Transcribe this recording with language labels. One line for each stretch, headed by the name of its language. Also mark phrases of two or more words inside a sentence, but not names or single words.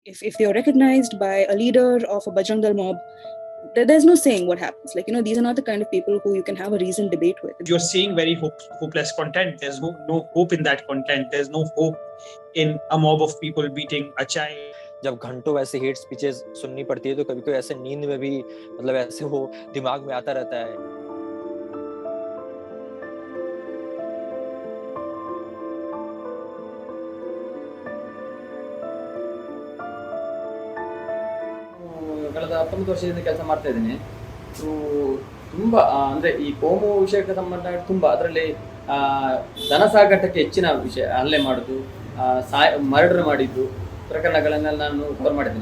English: If they are recognized by a leader of a Bajrang Dal mob, there's no saying what happens. Like, these are not the kind of people who you can have a reasoned debate with. You're seeing very hopeless content. There's no hope in that content. There's no hope in a mob of people beating a child.
Hindi: जब घंटों वैसे
English: hate speeches
Hindi: सुननी पड़ती है तो कभी कोई ऐसे नींद में भी मतलब ऐसे वो दिमाग में आता रहता है.
Kannada: ಕಳೆದ 19 ವರ್ಷದಿಂದ ಕೆಲಸ ಮಾಡ್ತಾ ಇದ್ದೀನಿ. ತುಂಬ ಅಂದರೆ ಈ ಕೋಮು ವಿಷಯಕ್ಕೆ ಸಂಬಂಧ ತುಂಬ ಅದರಲ್ಲಿ ಧನ ಸಾಗಾಟಕ್ಕೆ ಹೆಚ್ಚಿನ ವಿಷಯ ಹಲ್ಲೆ ಮಾಡೋದು, ಮರ್ಡರ್ ಮಾಡಿದ್ದು ಪ್ರಕರಣಗಳನ್ನೆಲ್ಲ ನಾನು ಕವರ್ ಮಾಡಿದ್ದೇನೆ.